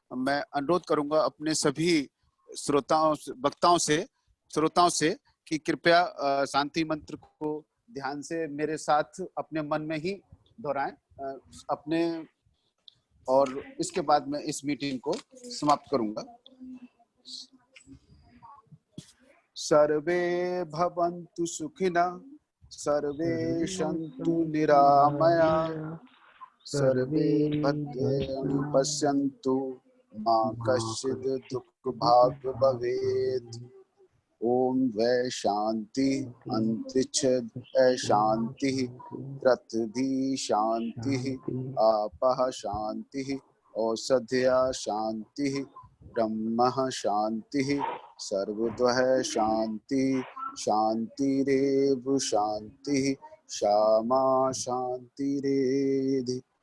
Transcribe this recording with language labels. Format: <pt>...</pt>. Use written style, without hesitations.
<hi>मैं अनुरोध करूंगा अपने सभी श्रोताओं, वक्ताओं से कि कृपया शांति मंत्र को ध्यान से मेरे साथ अपने मन में ही दोहराएं अपने, और इसके बाद मैं इस मीटिंग को समाप्त करूंगा।</hi> <sa>सर्वे भवन्तु सुखिनः, सर्वे सन्तु निरामया, सर्वे भद्राणि पश्यन्तु मा कश्चित् दुःखभाग् भवेत्। ओम वै शांति अंतरिक्ष शांति, पृथ्वी शांति, आपः शांति, औषधया शांति, ब्रह्म शांति, सर्वतः शांति, शांतिरेव शांति, श्यामा शांतिरेधि।</sa>